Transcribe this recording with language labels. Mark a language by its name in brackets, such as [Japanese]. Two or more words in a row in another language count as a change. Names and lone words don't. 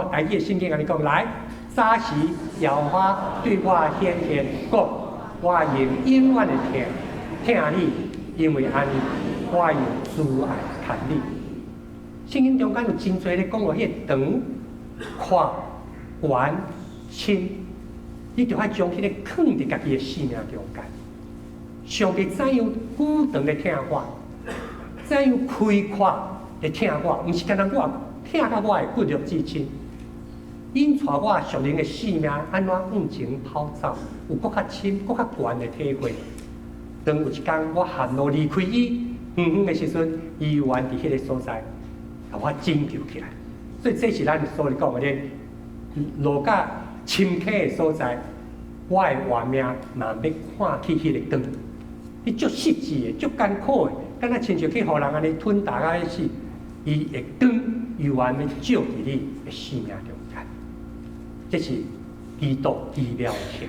[Min Nan Chinese] 台语的圣经安尼讲，来，早时耶和华对我显现讲，我用永远的疼你，因为安尼，我用慈爱看你。圣经中间有真侪咧讲到迄个长、宽、悬、深，你就爱将迄个放伫家己的生命中间。上帝怎样久长的疼我，怎样开阔的疼我，毋是干那我疼到我的骨肉至亲，引带我属灵的生命安怎往前跑走，有搁较深、搁较悬的体会。当有一天我 hand 路离开伊远远的时阵，伊永远伫迄个所在。把我拯救起来，所以这是咱所讲的咧，落甲深刻的所在，我的活命嘛要看起迄个光，伊足实际的、足艰苦的，敢若亲像去互人安尼吞大甲死，伊的光永远要照伫你的生命中间，这是基督奇妙的疼。